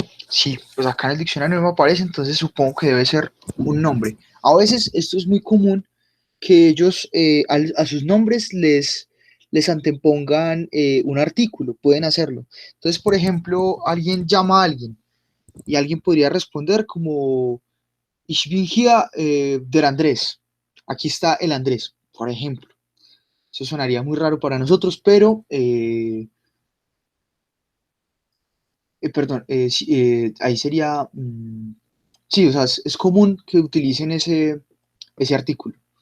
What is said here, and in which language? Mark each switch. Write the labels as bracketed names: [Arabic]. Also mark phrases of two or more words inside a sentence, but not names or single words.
[Spanish] Sí, pues acá en el diccionario no me aparece, entonces supongo que debe ser un nombre. A veces esto es muy común que ellos a sus nombres les antepongan un artículo, pueden hacerlo. Entonces, por ejemplo, alguien llama a alguien y alguien podría responder como [German] Ich bin hier der Andrés. [Spanish] Aquí está el Andrés, por ejemplo. Eso sonaría muy raro para nosotros, pero perdón, sí, ahí sería, sí, o sea, es común que utilicen ese artículo.